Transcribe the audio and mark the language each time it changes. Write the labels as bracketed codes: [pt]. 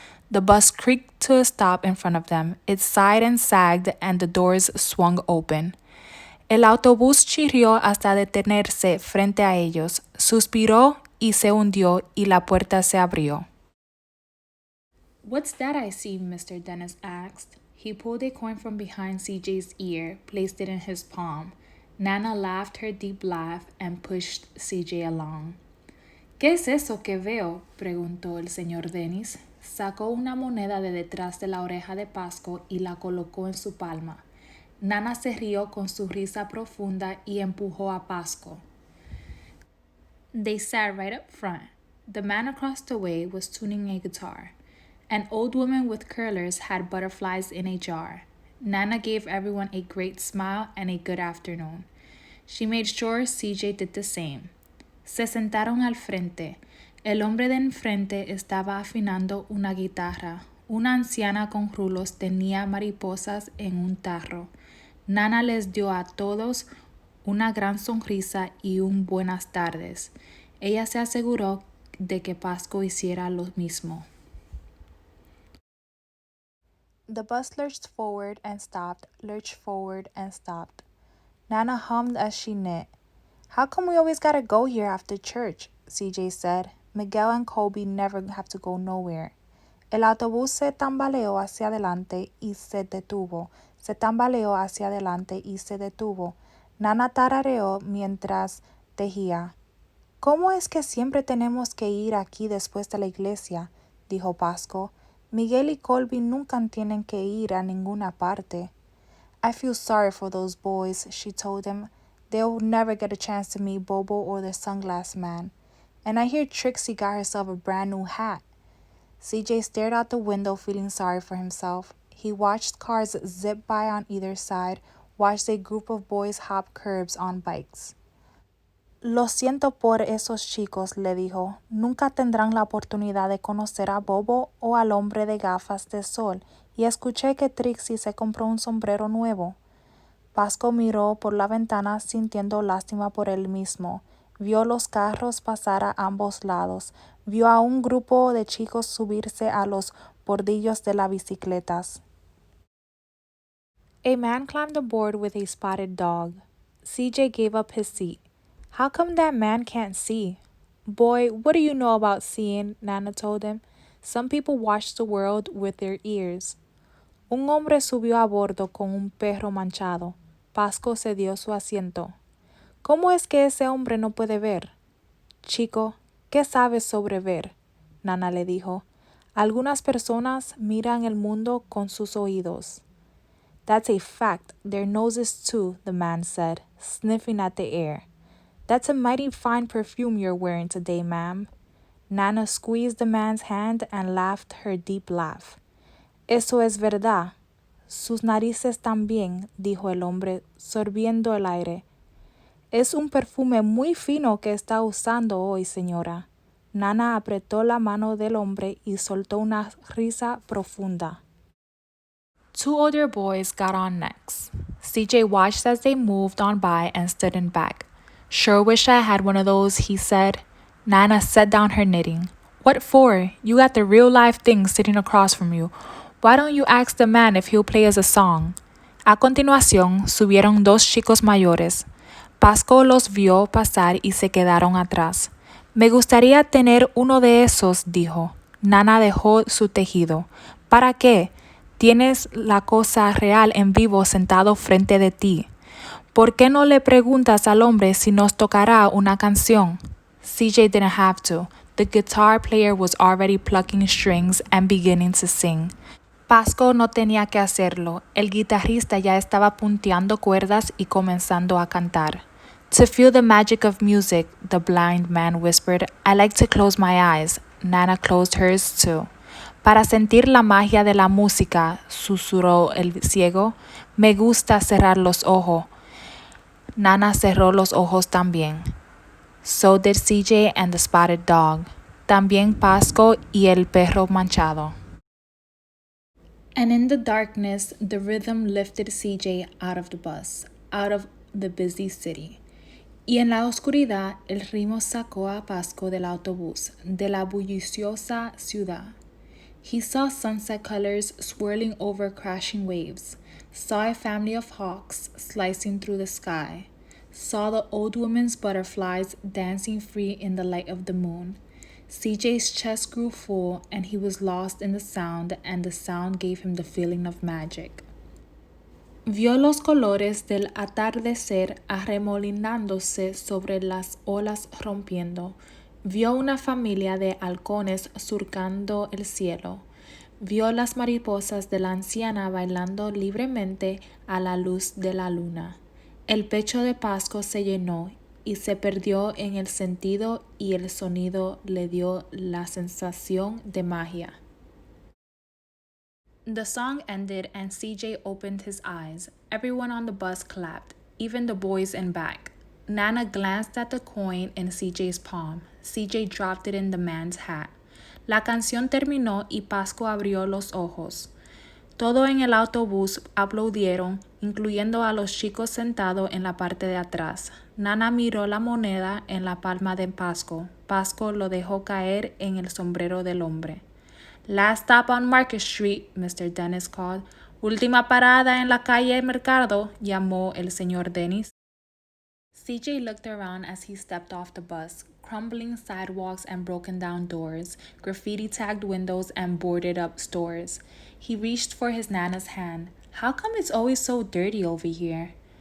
[en] The bus creaked to a stop in front of them. It sighed and sagged and the doors swung open. [es] El autobús chirrió hasta detenerse frente a ellos, suspiró y se hundió y la puerta se abrió. [en] What's that I see? Mr. Dennis asked. He pulled a coin from behind CJ's ear, placed it in his palm. Nana laughed her deep laugh and pushed CJ along. [es] ¿Qué es eso que veo? Preguntó el señor Dennis. Sacó una moneda de detrás de la oreja de Pasco y la colocó en su palma. Nana se rió con su risa profunda y empujó a Pasco. [en] They sat right up front. The man across the way was tuning a guitar. An old woman with curlers had butterflies in a jar. Nana gave everyone a great smile and a good afternoon. She made sure CJ did the same. [es] Se sentaron al frente. El hombre de enfrente estaba afinando una guitarra. Una anciana con rulos tenía mariposas en un tarro. Nana les dio a todos una gran sonrisa y un buenas tardes. Ella se aseguró de que Pasco hiciera lo mismo. [en] The bus lurched forward and stopped, lurched forward and stopped. Nana hummed as she knit. "How come we always gotta go here after church?" CJ said. "Miguel and Colby never have to go nowhere." [es] El autobús se tambaleó hacia adelante y se detuvo. Se tambaleó hacia adelante y se detuvo. Nana tarareó mientras tejía. ¿Cómo es que siempre tenemos que ir aquí después de la iglesia?, dijo Pasco. Miguel y Colby nunca tienen que ir a ninguna parte. [en] "I feel sorry for those boys," she told him. "They'll never get a chance to meet Bobo or the sunglass man. And I hear Trixie got herself a brand new hat." CJ stared out the window, feeling sorry for himself. He watched cars zip by on either side, watched a group of boys hop curbs on bikes. [es] Lo siento por esos chicos, le dijo. Nunca tendrán la oportunidad de conocer a Bobo o al hombre de gafas de sol, y escuché que Trixie se compró un sombrero nuevo. Pasco miró por la ventana sintiendo lástima por él mismo. Vio los carros pasar a ambos lados. Vio a un grupo de chicos subirse a los bordillos de las bicicletas. [en] A man climbed aboard with a spotted dog. CJ gave up his seat. How come that man can't see? Boy, what do you know about seeing? Nana told him. Some people watch the world with their ears. [es] Un hombre subió a bordo con un perro manchado. Pasco cedió su asiento. ¿Cómo es que ese hombre no puede ver? Chico, ¿qué sabes sobre ver? Nana le dijo. Algunas personas miran el mundo con sus oídos. [en] That's a fact. Their noses too, the man said, sniffing at the air. That's a mighty fine perfume you're wearing today, ma'am. Nana squeezed the man's hand and laughed her deep laugh. [es] Eso es verdad. Sus narices también, dijo el hombre, sorbiendo el aire. Es un perfume muy fino que está usando hoy, señora. Nana apretó la mano del hombre y soltó una risa profunda. [en] Two older boys got on next. CJ watched as they moved on by and stood in back. Sure wish I had one of those, he said. Nana set down her knitting. What for? You got the real live thing sitting across from you. Why don't you ask the man if he'll play us a song? [es] A continuación, subieron dos chicos mayores. Pasco los vio pasar y se quedaron atrás. Me gustaría tener uno de esos, dijo. Nana dejó su tejido. ¿Para qué? Tienes la cosa real en vivo sentado frente de ti. ¿Por qué no le preguntas al hombre si nos tocará una canción? [en] CJ didn't have to. The guitar player was already plucking strings and beginning to sing. [es] Pasco no tenía que hacerlo. El guitarrista ya estaba punteando cuerdas y comenzando a cantar. [en] To feel the magic of music, the blind man whispered, I like to close my eyes. Nana closed hers too. [es] Para sentir la magia de la música, susurró el ciego, me gusta cerrar los ojos. Nana cerró los ojos también. [en] So did CJ and the spotted dog. [es] También Pasco y el perro manchado. [en] And in the darkness, the rhythm lifted CJ out of the bus, out of the busy city. [es] Y en la oscuridad, el ritmo sacó a Pasco del autobús, de la bulliciosa ciudad. [en] He saw sunset colors swirling over crashing waves, saw a family of hawks slicing through the sky, saw the old woman's butterflies dancing free in the light of the moon. CJ's chest grew full and he was lost in the sound, and the sound gave him the feeling of magic. [es] Vio los colores del atardecer arremolinándose sobre las olas rompiendo. Vio una familia de halcones surcando el cielo. Vio las mariposas de la anciana bailando libremente a la luz de la luna. El pecho de Pasco se llenó y se perdió en el sentido, y el sonido le dio la sensación de magia. [en] The song ended and CJ opened his eyes. Everyone on the bus clapped, even the boys in back. Nana glanced at the coin in CJ's palm. CJ dropped it in the man's hat. [es] La canción terminó y Pasco abrió los ojos. Todo en el autobús aplaudieron, incluyendo a los chicos sentados en la parte de atrás. Nana miró la moneda en la palma de Pasco. Pasco lo dejó caer en el sombrero del hombre. [en] Last stop on Market Street, Mr. Dennis called. [es] Última parada en la calle Mercado, llamó el señor Dennis. [en] CJ looked around as he stepped off the bus. Crumbling sidewalks and broken down doors, graffiti-tagged windows and boarded-up stores. He reached for his Nana's hand. How come it's always so dirty over here?